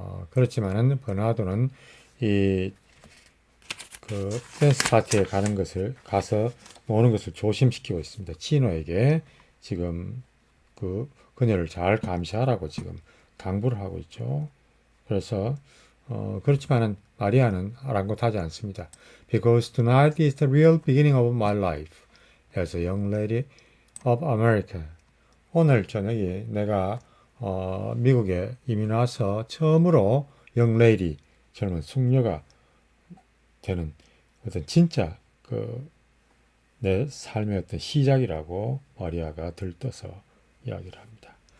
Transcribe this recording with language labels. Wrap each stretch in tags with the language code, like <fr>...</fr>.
<ko>그렇지만은 버나도는 그 댄스 파티에 가서 노는 것을 조심시키고 있습니다. 치노에게 지금 그녀를 잘 감시하라고 지금 당부를 하고 있죠. 그래서 그렇지만은 마리아는 아랑곳하지 않습니다.</ko> <en>Because tonight is the real beginning of my life as a young lady of America.</en> <ko>오늘 저녁이 내가 미국에 이민 와서 처음으로 young lady, 젊은 숙녀가 되는 어떤 진짜 내 삶의 어떤 시작이라고 마리아가 들떠서 이야기를 합니다.</ko>